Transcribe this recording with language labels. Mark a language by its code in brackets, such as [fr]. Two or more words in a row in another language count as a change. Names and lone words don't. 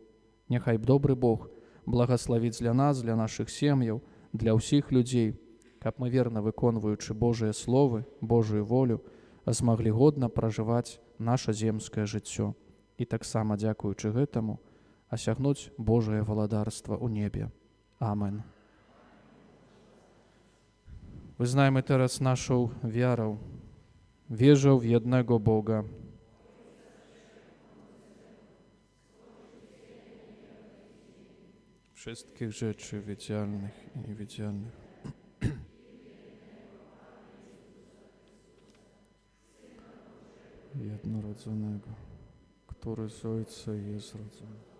[be] Няхай добры Бог благаславіць для нас, для нашых сем'яў, для ўсіх людзей, каб мы верна выконваючы Божыя словы, Божую волю, змаглі годна пражываць наша земскае жыццё і таксама, дзякуючы гэтаму, асягнуць Божае валадарства ў небе. Амен. [pl] Wyznajmy teraz naszą wiarę. Wierzę w jednego Boga, wszystkich rzeczy widzialnych i niewidzialnych, jednorodzonego, który z Ojca jest rodzony.